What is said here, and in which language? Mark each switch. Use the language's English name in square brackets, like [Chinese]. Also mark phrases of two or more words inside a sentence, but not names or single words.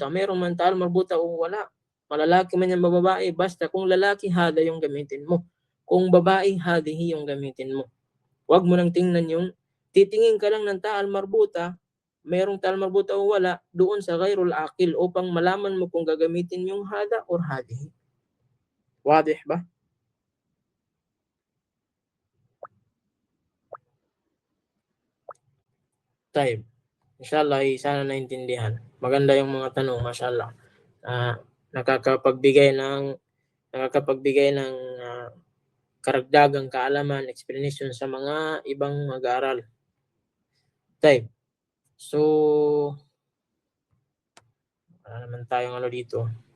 [Filipino] Meron man [Arabic] تاء مربوطة [Filipino] o wala. Malalaki man yan babae, basta kung lalaki, hada yung gamitin mo. Kung babae, hadihi yung gamitin mo. Wag mo nang tingnan yung titingin ka lang ng [Arabic] تاء مربوطة, [Filipino] merong tal marbuta o wala, doon sa [Arabic] غير العاقل [Filipino] upang malaman mo kung gagamitin yung hada or hadihi. Wadih ba? Taib. Inshallah, sana naintindihan. Maganda yung mga tanong, mashallah. Nakakapagbigay ng karagdagang kaalaman, explanation sa mga ibang mag-aaral. Taib. So, wala naman tayong dito.